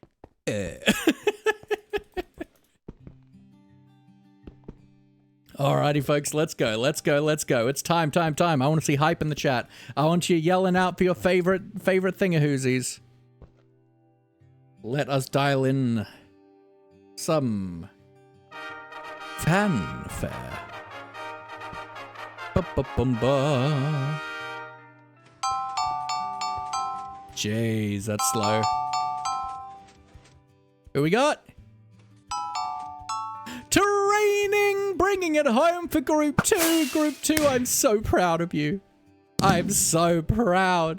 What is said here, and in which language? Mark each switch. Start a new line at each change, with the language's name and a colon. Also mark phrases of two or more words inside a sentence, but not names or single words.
English: Alrighty, folks, let's go. It's time. I want to see hype in the chat. I want you yelling out for your favorite thingahoozies. Let us dial in some fanfare. Ba-ba-bum-ba. Jeez, that's slow. Who we got? Terraining, bringing it home for group 2. Group 2, I'm so proud of you. I'm so proud.